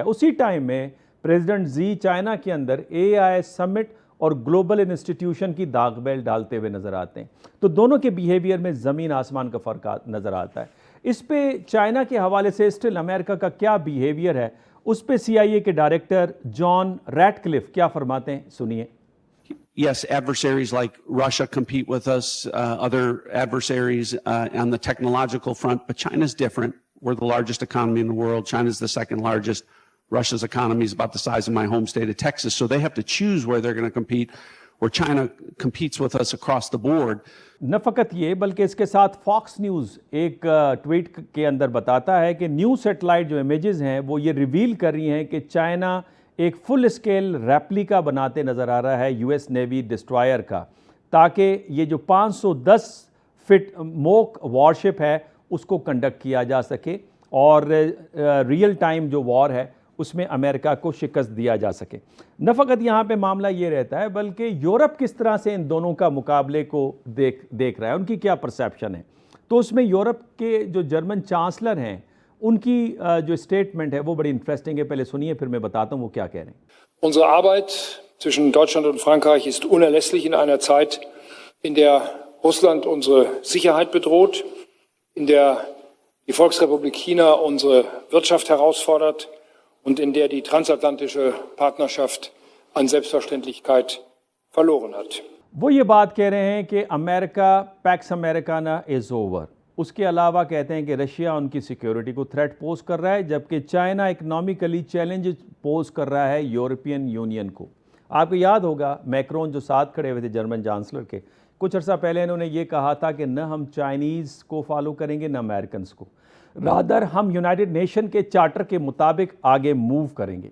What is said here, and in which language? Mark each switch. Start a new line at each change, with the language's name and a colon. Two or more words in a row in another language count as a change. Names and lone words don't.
Urdu: اسی ٹائم میں پریزیڈنٹ جی چائنہ کے اندر AI سمٹ اور
English: global institution
Urdu: کی داغ بیل ڈالتے ہوئے نظر آتے ہیں. تو دونوں کے بیہیویئر میں زمین آسمان کا فرق نظر آتا ہے. اس پے چائنہ کے حوالے سے اسٹل امریکہ کا کیا بیہیویئر ہے، اس پے CIA کے ڈائریکٹر جان ریٹکلف کیا فرماتے ہیں، سنیے.
English: Yes, adversaries like Russia compete with us, other adversaries on the technological front, but China's different. We're the largest economy in the world. China's the second largest. Russia's economy is about the size of my home state of Texas. So they have to choose where they're going to compete, where China competes with us across the board.
Urdu: نہ فقط یہ، بلکہ اس کے ساتھ فاکس نیوز ایک ٹویٹ کے اندر بتاتا ہے کہ
English: new satellite
Urdu: جو امیجز ہیں وہ یہ ریویل کر رہی ہیں کہ چائنہ ایک
English: full scale replica
Urdu: بناتے نظر آ رہا ہے
English: US navy destroyer
Urdu: کا، تاکہ یہ جو
English: 510 feet mock warship
Urdu: ہے اس کو کنڈکٹ کیا جا سکے اور
English: real time
Urdu: جو وار ہے اس میں امریکہ کو شکست دیا جا سکے. نہ فقط یہاں پے معاملہ یہ رہتا ہے، بلکہ یورپ کس طرح سے ان دونوں کا مقابلے کو دیکھ رہا ہے، ان کی کیا پرسیپشن ہے. تو اس میں یورپ کے جو جرمن چانسلر ہیں ان کی جو اسٹیٹمنٹ ہے وہ بڑی انٹرسٹنگ ہے. پہلے سنیے، پھر میں بتاتا ہوں وہ کیا کہہ رہے ہیں.
German: Unsere Arbeit zwischen Deutschland und Frankreich ist unerlässlich in einer Zeit, in der Russland unsere Sicherheit bedroht, in der die Volksrepublik China unsere Wirtschaft herausfordert und in der die transatlantische Partnerschaft an Selbstverständlichkeit verloren hat.
Urdu: وہ یہ بات کہہ رہے ہیں کہ
English: America Pax Americana is over.
Urdu: اس کے علاوہ کہتے ہیں کہ رشیا ان کی سیکیورٹی کو
English: threat pose
Urdu: کر رہا ہے، جبکہ چائنہ
English: economically challenge pose
Urdu: کر رہا ہے یوروپین یونین کو. آپ کو یاد ہوگا میکرون جو ساتھ کھڑے ہوئے تھے جرمن چانسلر کے، کچھ عرصہ پہلے انہوں نے یہ کہا تھا کہ نہ ہم چائنیز کو فالو کریں گے نہ امریکن کو، ریدر ہم یونائیٹڈ نیشن کے چارٹر کے مطابق آگے موو کریں گے.